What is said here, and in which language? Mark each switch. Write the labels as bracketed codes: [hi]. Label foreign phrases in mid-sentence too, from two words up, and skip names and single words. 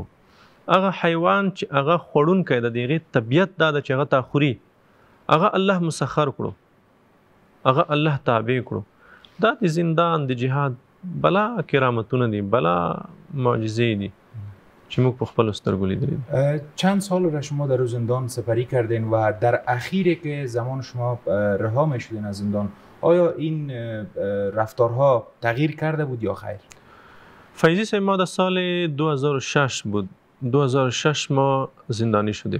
[ps] هغه حیوان چې هغه خوړونکی ده، د هغې طبیعت دا ده چې هغه تا خوري، هغه الله مسخر کړو، هغه الله تابع کړو. دا د زندان د جهاد بلا کرامتونه دي، بلا معجزه دي چې موږ په خپلو سترګو لیدلي دي. [fa] چند سال را شما در زندان سپری کردین و در اخیری که زمان شما رها میشدین از زندان، آیا این رفتارها تغییر کرده بود یا خیر؟ فیضی صاحب، ما در سال 2006 بود، 2006 ما زندانی شدیم.